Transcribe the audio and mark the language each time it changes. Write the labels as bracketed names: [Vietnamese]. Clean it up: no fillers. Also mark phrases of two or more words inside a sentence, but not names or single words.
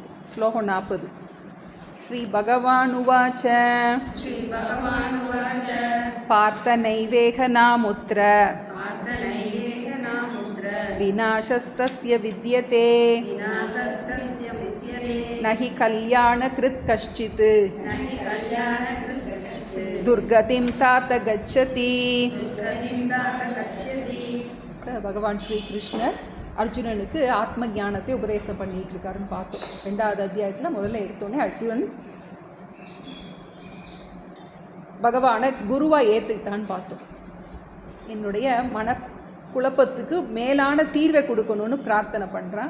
[Sanskrit] श्लोकं 40 श्रीभगवानुवाच पार्थनैवेह नामुत्र विनाशस्तस्य विद्यते न हि कल्याणकृत् कश्चित् दुर्गतिं तात गच्छति. [Tamil] பகவான் ஸ்ரீகிருஷ்ணர் அர்ஜுனனுக்கு ஆத்ம ஞானத்தை உபதேசம் பண்ணிட்டு இருக்காருன்னு பார்த்தோம். 2வது அத்தியாயத்தில் முதல்ல எடுத்தோடனே அர்ஜுனன் பகவானை குருவாக ஏற்றுக்கிட்டான்னு பார்த்தோம். என்னுடைய மனக்குழப்பத்துக்கு மேலான தீர்வை கொடுக்கணும்னு பிரார்த்தனை பண்ணுறான்.